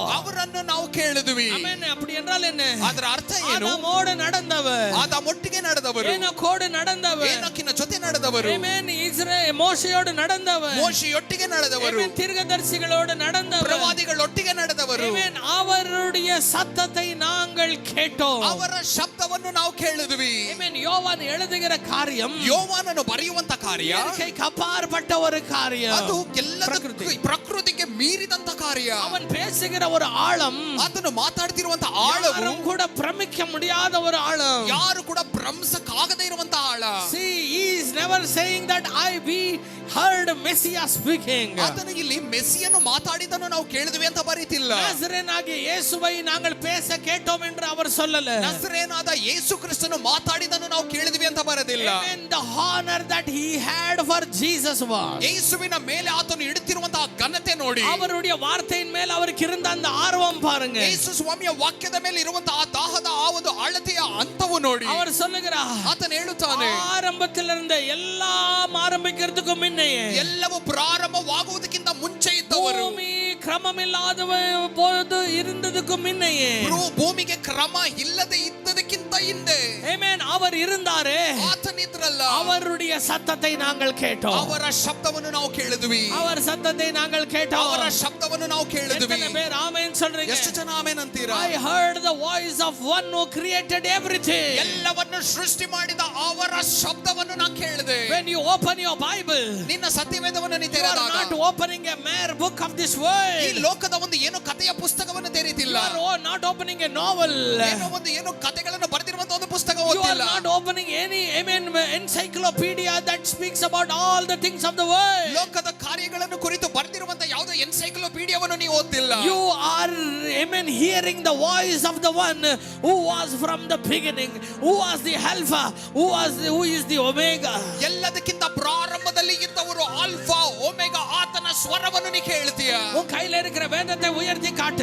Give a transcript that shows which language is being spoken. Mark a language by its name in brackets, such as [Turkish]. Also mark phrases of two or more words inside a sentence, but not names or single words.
[Kannada] ಅವರನ್ನು ನಾವು ಕೇಳಿದ್ವಿ. ಆಮೆನ್. [Tamil] அப்படி என்றால் என்ன? [Kannada] ಅದರ ಅರ್ಥ ಏನು? [Tamil] ಆದಾಮೋடு நடந்தவர், [Kannada] ಆದಾಮೊಟ್ಟಿಗೆ ನಡೆದವರು, [Tamil] ಏನೋಕೋடு நடந்தவர், [Kannada] ಏನೋಕಿನ ಜೊತೆ ನಡೆದವರು, [Tamil] ಆಮೆನ್. ಮೋಶೆಯೋடு நடந்தவர், [Kannada] ಮೋಶೆಯೊಟ್ಟಿಗೆ ನಡೆದವರು, ಆಮೆನ್. [Tamil] தீர்க்கதரிசிகளோடு நடந்தவர், [Kannada] ಪ್ರವಾದಿಗಳೊಟ್ಟಿಗೆ ನಡೆದವರು. [Tamil] ಆಮೆನ್. ಅವருடைய சத்தத்தை நாங்கள் கேட்டோம், [Kannada] ಅವರ ಶಬ್ದವನ್ನು ನಾವು ಕೇಳಿದ್ವಿ. ಆಮೆನ್. [Tamil] யோவான் எழுதுகிற காரியம், [Kannada] ಯೋವಾನನು ಬರೆಯುವಂತ ಕಾರ್ಯ [Tamil] இயற்கைக்கு அப்பாற்பட்ட ஒரு காரியம், [Kannada] ಅದು ಎಲ್ಲದಕ್ಕೂ ಪ್ರಕೃತಿಗೆ ಮೀರಿದಂತ ಕಾರ್ಯ. [Tamil] அவன் பேசுகிற ஒரு ஆழம், [Kannada] ಆತನು ಮಾತಾಡ್ತಿರುವಂತ ಆಳವು [Tamil] யாரும் கூட பிரமிக்க முடியாத ஒரு ஆழம், [Kannada] ಯಾರು ಕೂಡ ಭ್ರಮಿಸಕ್ಕಾಗದೇ ಇರುವಂತ ಆಳ. [English] See, he is never saying that we heard Messiah speaking. [Kannada] ಆತನು ಇಲ್ಲಿ ಮೆಸ್ಸಿಯನ್ನು ಮಾತಾಡಿದನು ನಾವು ಕೇಳಿದ್ವಿ ಅಂತ ಬರೀತಿಲ್ಲ. [Tamil] ನಜರೇನಾಗಿಯ ಯೇಸುவை நாங்கள் பேச கேட்டோம் என்று அவர் சொல்லல. [Kannada] ನಜರೇನಾದ ಯೇಸು ಕ್ರಿಸ್ತನು ಮಾತಾಡಿದನು ನಾವು ಕೇಳಿದ್ವಿ ಅಂತ ಬರೆದಿಲ್ಲ. [English] Amen. The honor that he had for Jesus was, [Kannada] ಯೇಸುವಿನ ಮೇಲೆ ಆತನು ಇಡುತ್ತಿರುವಂತಹ ಘನತೆ ನೋಡಿ, [Tamil] அவருடைய வார்த்தையின் மேல் அவருக்கு இருந்த அந்த ஆர்வம் பாருங்க. [Kannada] ಯೇಸು ಸ್ವಾಮಿಯ ವಾಕ್ಯದ ಮೇಲೆ ಇರುವಂತಹ ದಾಹದ ಆ ಒಂದು ಆಳತೆಯ ಹಂತವು ನೋಡಿ [Tamil] அவர் சொல்லுகிறார், [Kannada] ಆತನು ಹೇಳುತ್ತಾನೆ, [Tamil] ஆரம்பத்திலிருந்த எல்லாம் ஆரம்பிக்கிறதுக்கு முன்னே, [Kannada] ಎಲ್ಲವೂ ಪ್ರಾರಂಭವಾಗುವುದಕ್ಕಿಂತ ಮುಂಚೆ ಇದ್ದವರು, ಭೂಮಿ ಕ್ರಮವಿಲ್ಲದ [Tamil] போது இருந்ததுக்கு முன்னே, [Kannada] ಭೂಮಿಗೆ ಕ್ರಮ ಇಲ್ಲದೆ ಇದ್ದದಕ್ಕಿಂತ ಹಿಂದೆ, ಆಮೆನ್, [Tamil] அவர் இருந்தாரே, [Kannada] ಆತನಿದ್ರಲ್ಲ, [Tamil] அவருடைய அவருடைய சத்தத்தை நாங்கள் கேட்டோம். [Kannada] ಅವರ ಶಬ್ದವನ್ನು ನಾವು ಕೇಳಿದ್ವಿ. [Tamil] அவர் சத்தத்தை நாங்கள் கேட்டோம். [Kannada] ಅವರ ಶಬ್ದವನ್ನು ನಾವು ಕೇಳಿದ್ವಿ. [Tamil] எத்தனை பேர் ஆமென் சொல்றீங்க? [Kannada] ಎಷ್ಟು ಜನ ಆಮೆನ್ ಅಂತೀರಾ? [English] I heard the voice of one who created everything. [Kannada] ಎಲ್ಲವನ್ನು ಸೃಷ್ಟಿ ಮಾಡಿದ ಅವರ ಶಬ್ದವನ್ನು ನಾನು ಕೇಳಿದೆ. [English] When you open your Bible, [Kannada] ನಿನ್ನ ಸತ್ಯವೇದವನ್ನು ನೀ [English] you are [Kannada] ತೆರೆದಾಗ [English] not opening a mere book of this world. [Kannada] ಈ ಲೋಕದ ಒಂದು ಏನು ಕಥೆಯ ಪುಸ್ತಕವನ್ನು ತೆರೀತಿಲ್ಲ. [English] You are not opening a novel. [Kannada] ಏನು ಕಥೆಗಳನ್ನು ಬರೆದಿರುವಂತ ಒಂದು ಪುಸ್ತಕ [English] You are [Kannada] ಓದಿಲ್ಲ. [English] not opening any encyclopedia that speaks about all the things of the world. [Kannada] ಲೋಕದ ಕಾರ್ಯಗಳನ್ನು ಕುರಿತು ಬರೆದಿರುವಂತ ಯಾವುದೋ ಎನ್ಸೈಕ್ಲೋಪೀಡಿಯಾವನ್ನು ನೀವು ಓದಿಲ್ಲ. [English] You are hearing the voice of the one who was from the beginning, who was the alpha, who is the omega. [Kannada] ಎಲ್ಲದಕ್ಕಿಂತ ಪ್ರಾರಂಭದಲ್ಲಿ ಇದ್ದವರು ಆಲ್ಫಾ ಒಮೆಗಾ, ಆತನ ಸ್ವರವನ್ನು ನೀ ಕೇಳ್ತೀಯ. [Tamil] உன் கையில இருக்கிற வேதத்தை உயர்த்தி காட்டு.